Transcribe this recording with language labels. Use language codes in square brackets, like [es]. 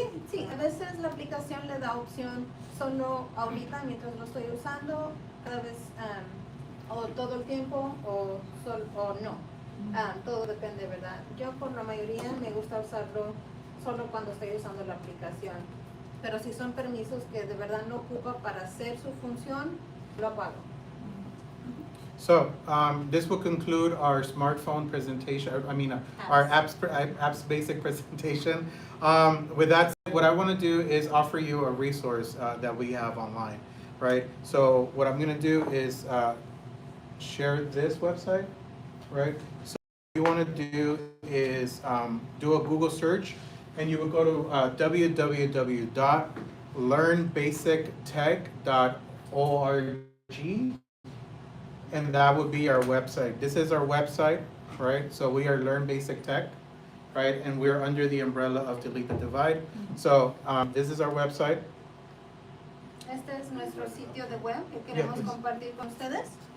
[es] Sí, a veces la aplicación le da opción solo ahorita mientras lo estoy usando, cada vez, o todo el tiempo, o no. Todo depende, ¿verdad? Yo por la mayoría me gusta usarlo solo cuando estoy usando la aplicación. Pero si son permisos que de verdad no ocupa para hacer su función, lo apago. [en] So, this will conclude our smartphone presentation, our apps basic presentation. With that said, what I want to do is offer you a resource that we have online, right? So what I'm going to do is share this website, right? So what you want to do is do a Google search, and you will go to www.learnbasictech.org. And that would be our website. This is our website, right? So we are Learn Basic Tech, right? And we're under the umbrella of Delete the Divide. So this is our website. [es] Este es nuestro sitio de web que queremos compartir con ustedes.